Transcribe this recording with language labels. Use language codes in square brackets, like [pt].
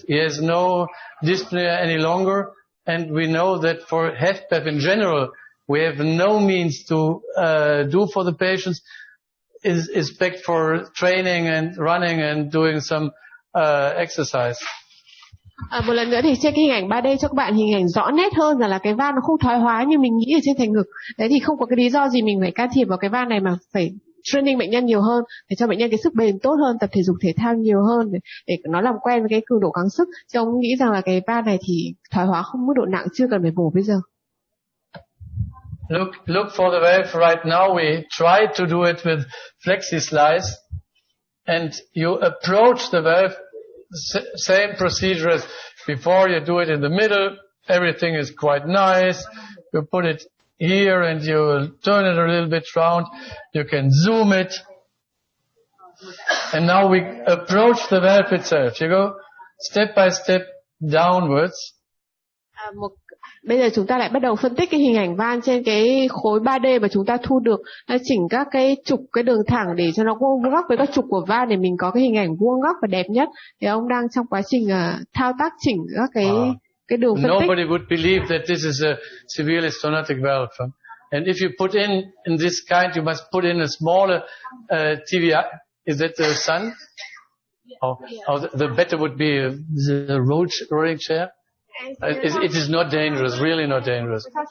[en] He has no dyspnea any longer. And we know that for HFpEF in general, we have no means to do for the patients, except for training and running and doing some exercise. [vi] Một lần nữa thì trên cái hình ảnh 3D cho các bạn hình ảnh rõ nét hơn rằng là cái van nó không thoái hóa như mình nghĩ ở trên thành ngực. Đấy thì không có cái lý do gì mình phải can thiệp vào cái van này mà phải training bệnh nhân nhiều hơn để cho bệnh nhân cái sức bền tốt hơn, tập thể dục thể thao nhiều hơn để nó làm quen với cái cường độ kháng sức. Chứ ông nghĩ rằng là cái van này thì thoái hóa không mức độ nặng, chưa cần phải mổ bây giờ. [en] Look for the valve right now. We try to do it with flexi slice, and you approach the valve, same procedure as before. You do it in the middle. Everything is quite nice. You put it here and you turn it a little bit round. You can zoom it. And now we approach the valve itself. You go step by step downwards. [vi] Bây giờ chúng ta lại bắt đầu phân tích cái hình ảnh van trên cái khối 3D mà chúng ta thu được, chỉnh các cái trục, cái đường thẳng để cho nó vuông góc với các trục của van để mình có cái hình ảnh vuông góc và đẹp nhất. Thì ông đang trong quá trình thao tác chỉnh các cái đường phân tích. [en] Nobody would believe that this is a severely stenotic valve. And if you put in this kind, you must put in a smaller TVI. Is that the sun? The better would be the rolling chair. It is not dangerous, really not dangerous.